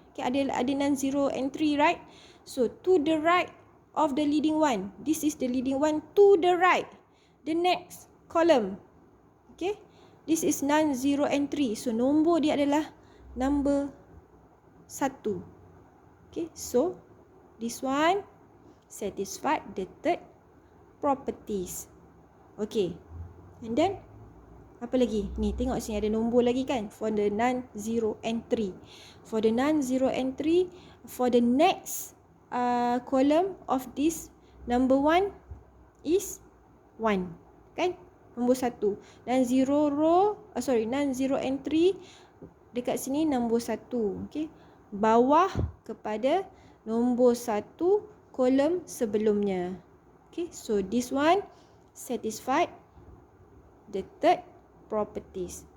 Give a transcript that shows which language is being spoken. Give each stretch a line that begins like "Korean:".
English: Okay,
Malay: ada
English: non-zero entry, right? So, to the right of the leading one. This is the leading one to the right. The next column. Okay. This is non-zero entry.
Malay: So, nombor dia adalah number 1.
English: Okay. So, this one satisfied the third properties.
Malay: Okay.
English: And then,
Malay: apa lagi? Ni, tengok sini ada nombor lagi kan?
English: For the non-zero entry. For the non-zero entry, for the next column of this number 1 is 1.
Malay: Kan? Nombor 1. Non-zero entry dekat sini nombor 1. Okay? Bawah kepada nombor 1 kolom sebelumnya.
English: Okay? So, this one satisfied the third properties.